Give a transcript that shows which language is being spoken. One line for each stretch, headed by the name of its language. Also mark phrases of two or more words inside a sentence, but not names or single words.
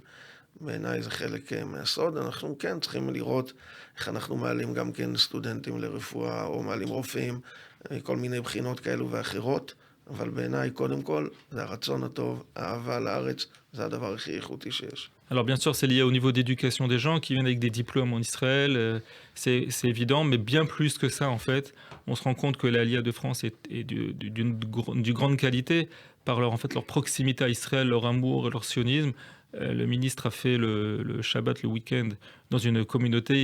Hebrew: בעיניי זה חלק מהסוד. אנחנו כן צריכים לראות איך אנחנו מעלים גם כן סטודנטים לרפואה, או מעלים רופאים, כל מיני בחינות כאלו ואחרות, אבל בעיניי קודם כל זה הרצון הטוב, האהבה לארץ, זה הדבר הכי איכותי שיש.
French: Alors bien sûr, c'est lié au niveau d'éducation des gens qui viennent avec des diplômes en Israël, c'est évident, mais bien plus que ça en fait. On se rend compte que l'Aliyah de France est d'une grande qualité par leur proximité à Israël, leur amour, leur sionisme. Le ministre a fait le Shabbat, le week-end, dans une communauté.